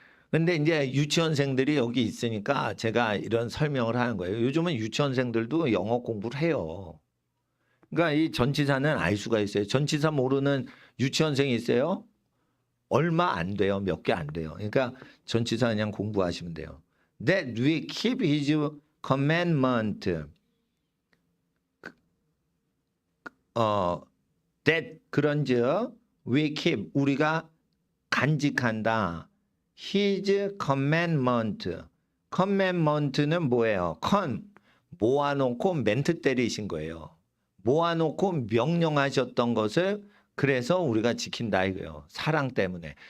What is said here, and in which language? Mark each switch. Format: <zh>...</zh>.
<ko>근데 이제 유치원생들이 여기 있으니까 제가 이런 설명을 하는 거예요. 요즘은 유치원생들도 영어 공부를 해요. 그러니까 이 전치사는 알 수가 있어요. 전치사 모르는 유치원생이 있어요? 얼마 안 돼요. 몇 개 안 돼요. 그러니까 전치사 그냥 공부하시면 돼요.</ko> <en>That we keep his commandment.</en> <ko>That 그런즉</ko> <en>we keep</en> <ko>우리가 간직한다.</ko> <en>His commandment.</en> <ko>commandment는 뭐예요? 모아놓고 멘트 때리신 거예요. 모아놓고 명령하셨던 것을 그래서 우리가 지킨다 이거예요. 사랑 때문에.</ko>